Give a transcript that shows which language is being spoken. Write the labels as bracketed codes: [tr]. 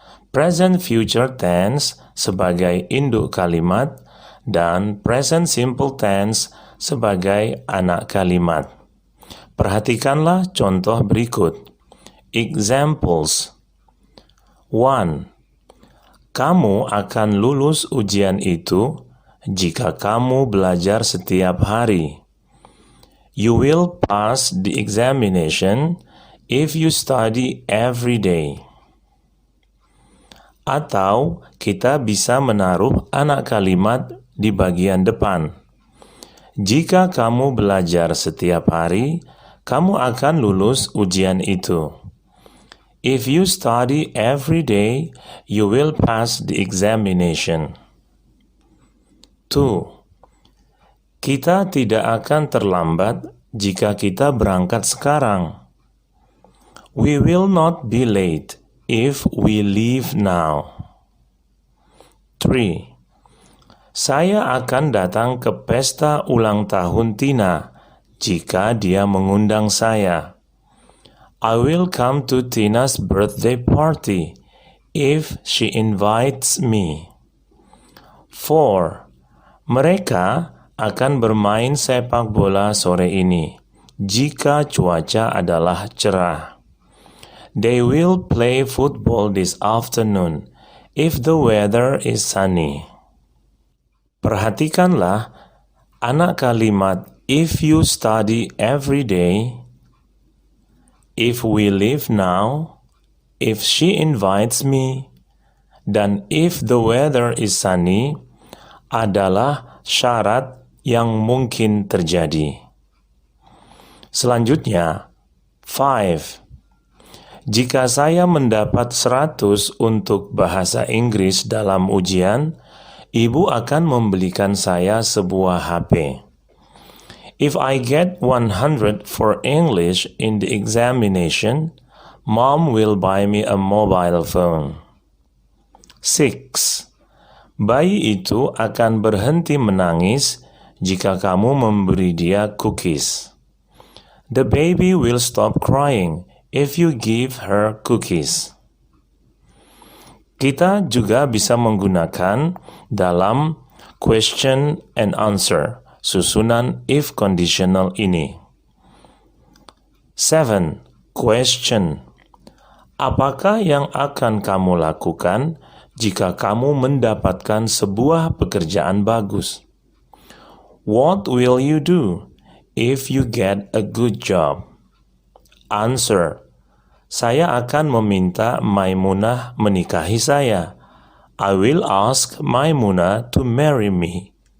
[id] Present future tense sebagai induk kalimat dan present simple tense sebagai anak kalimat. Perhatikanlah contoh berikut. Examples. 1. Kamu akan lulus ujian itu jika kamu belajar setiap hari. [en] You will pass the examination if you study every day. [id] Atau kita bisa menaruh anak kalimat di bagian depan. Jika kamu belajar setiap hari, kamu akan lulus ujian itu. [en] If you study every day, you will pass the examination. 2. [id] Kita tidak akan terlambat jika kita berangkat sekarang. [en] We will not be late if we leave now. 3. [id] Saya akan datang ke pesta ulang tahun Tina jika dia mengundang saya. [en] I will come to Tina's birthday party if she invites me. [id] 4. Mereka akan bermain sepak bola sore ini. jika cuaca adalah cerah. [en] They will play football this afternoon if the weather is sunny. [id] Perhatikanlah anak kalimat [en] if you study every day, if we leave now, if she invites me, [id] dan [en] if the weather is sunny [id] adalah syarat yang mungkin terjadi. Selanjutnya, 5. Jika saya mendapat 100 untuk bahasa Inggris dalam ujian, ibu akan membelikan saya sebuah HP. [en] If I get 100 for English in the examination, Mom will buy me a mobile phone. 6. [id] Bayi itu akan berhenti menangis jika kamu memberi dia cookies. [en] The baby will stop crying if you give her cookies. [id] Kita juga bisa menggunakan dalam [en] question and answer [id] susunan if conditional ini. 7. Question. Apakah yang akan kamu lakukan jika kamu mendapatkan sebuah pekerjaan bagus? [en] What will you do if you get a good job? Answer. [id] Saya akan meminta Maimunah menikahi saya. [en] I will ask Maimunah to marry me.